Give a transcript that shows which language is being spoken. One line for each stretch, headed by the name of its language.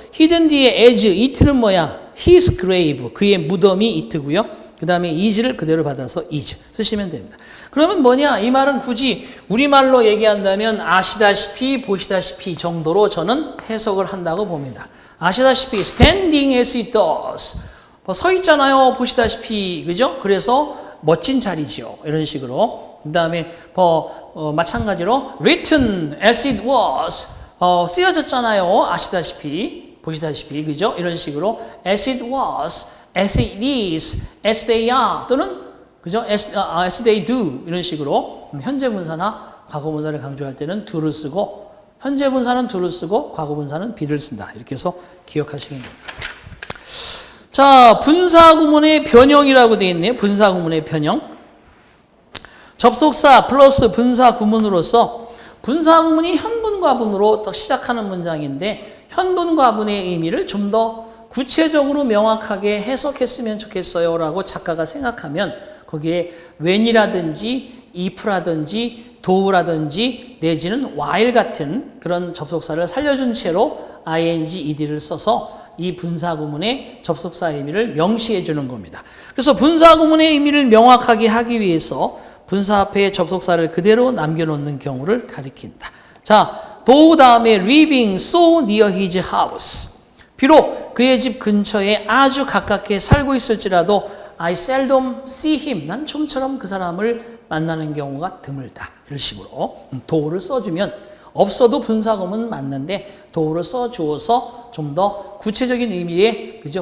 Korean: hidden 뒤에 as, it는 뭐야?
English: his grave.
Korean: 그의 무덤이 it고요. 그 다음에 is를 그대로 받아서 is 쓰시면 됩니다. 그러면 뭐냐? 이 말은 굳이 우리말로 얘기한다면 아시다시피 보시다시피 정도로 저는 해석을 한다고 봅니다. 아시다시피
English: standing as it does.
Korean: 서 있잖아요. 보시다시피. 그죠? 그래서 멋진 자리죠. 이런 식으로. 그 다음에 마찬가지로
English: written as it was.
Korean: 쓰여졌잖아요. 아시다시피 보시다시피. 그죠? 이런 식으로
English: as it was. as it is, as they are
Korean: 또는 그죠?
English: as they do
Korean: 이런 식으로 현재 분사나 과거 분사를 강조할 때는 do를 쓰고 현재 분사는 do를 쓰고 과거 분사는 be를 쓴다. 이렇게 해서 기억하시면 됩니다. 자, 분사 구문의 변형이라고 되어 있네요. 분사 구문의 변형. 접속사 플러스 분사 구문으로서 분사 구문이 현분과분으로 또 시작하는 문장인데 현분과분의 의미를 좀 더 구체적으로 명확하게 해석했으면 좋겠어요 라고 작가가 생각하면 거기에 when이라든지 if라든지 do라든지 내지는 while 같은 그런 접속사를 살려준 채로 ing, ed를 써서 이 분사구문의 접속사 의미를 명시해 주는 겁니다. 그래서 분사구문의 의미를 명확하게 하기 위해서 분사 앞에 접속사를 그대로 남겨놓는 경우를 가리킨다.
English: 자, do
Korean: 다음에
English: living so near his house.
Korean: 비록 그의 집 근처에 아주 가깝게 살고 있을지라도
English: I seldom see him.
Korean: 난 좀처럼 그 사람을 만나는 경우가 드물다. 이런 식으로 do를 써주면 없어도 분사구문 맞는데 도우를 써주어서 좀 더 구체적인 의미의 그죠?